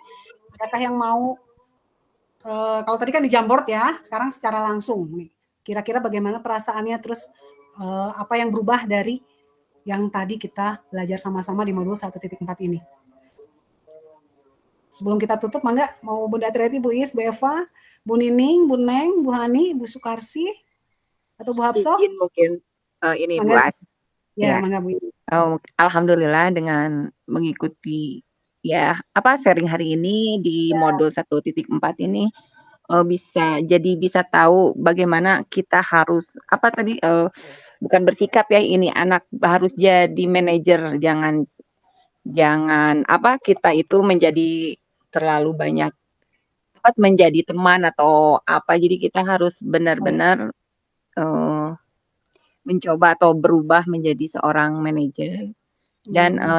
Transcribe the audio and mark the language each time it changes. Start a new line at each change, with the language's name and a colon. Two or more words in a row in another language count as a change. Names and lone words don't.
Indonesian: Adakah yang mau, kalau tadi kan di Jamboard ya, sekarang secara langsung nih. Kira-kira bagaimana perasaannya, terus apa yang berubah dari yang tadi kita belajar sama-sama di modul 1.4 ini. Sebelum kita tutup, mangga mau Bunda Taryati, Bu Is, Bu Eva, Bu Nining, Bu Neng, Bu Hani, Bu Sukarsi, atau Bu Hafsoh? Izin mungkin ini Bu Mangga. As. Ya, Ya. mangga Bu. Alhamdulillah dengan mengikuti ya apa sharing hari ini di modul 1.4 ini bisa tahu bagaimana kita harus apa tadi bukan bersikap ya, ini anak harus jadi manajer, jangan apa kita itu menjadi terlalu banyak menjadi teman atau apa, jadi kita harus benar-benar mencoba atau berubah menjadi seorang manajer dan